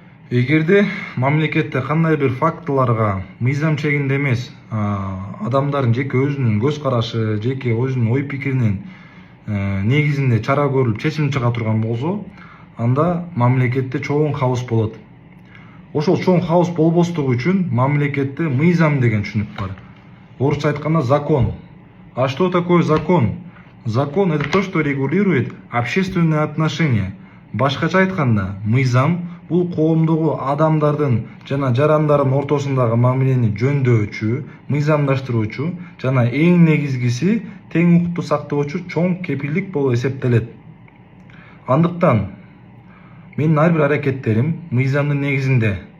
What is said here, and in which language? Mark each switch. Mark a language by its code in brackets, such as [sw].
[ky] Эгерде мамлекетте кандай бир фактыларга мыйзам чегинде эмес, адамдардын жеке өзүнүн көз карашы, жеке өзүнүн ой пикиринин негизинде чара көрүлүп чечим чыга турган болсо, анда мамлекетте чоң кабыз болот. Ошол чоң кабыз болбостугу үчүн мамлекетте мыйзам деген түшүнүк бар. Орусча айтканда [ru] закон. А что такое закон? Закон — это то, что регулирует общественные отношения. [ky] Башкача айтканда, мыйзам бул коомдогу адамдардын жана жарандардын ортосундагы мамилени жөндөочү, мыйзамдаштыруучу жана эң негизгиси тең укукту сактоочу чоң кепилдик болуп эсептелет. Андыктан менин ар бир аракеттерим мыйзамдын негизинде.